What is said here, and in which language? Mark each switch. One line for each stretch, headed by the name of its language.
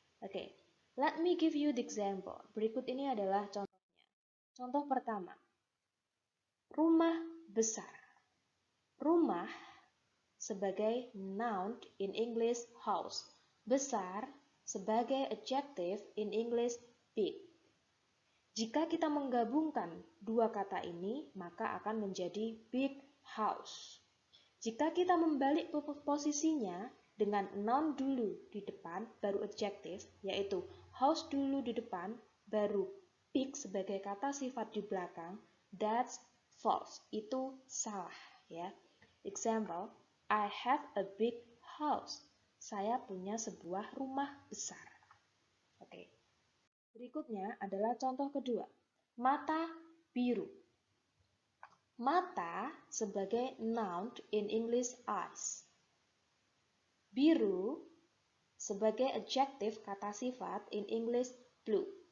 English: Oke, let me give you the example.
Indonesian: Berikut ini adalah contohnya. Contoh pertama, rumah besar. Rumah sebagai noun
English: in English house.
Indonesian: Besar sebagai adjective
English: in English big.
Indonesian: Jika kita menggabungkan dua kata ini, maka akan menjadi big house. Jika kita membalik posisinya dengan noun dulu di depan, baru adjective, yaitu house dulu di depan, baru big sebagai kata sifat di belakang,
English: that's false.
Indonesian: Itu salah, ya.
English: Example, I have a big house.
Indonesian: Saya punya sebuah rumah besar. Oke. Berikutnya adalah contoh kedua, mata biru. Mata sebagai noun
English: in English eyes.
Indonesian: Biru sebagai adjective kata sifat
English: in English blue.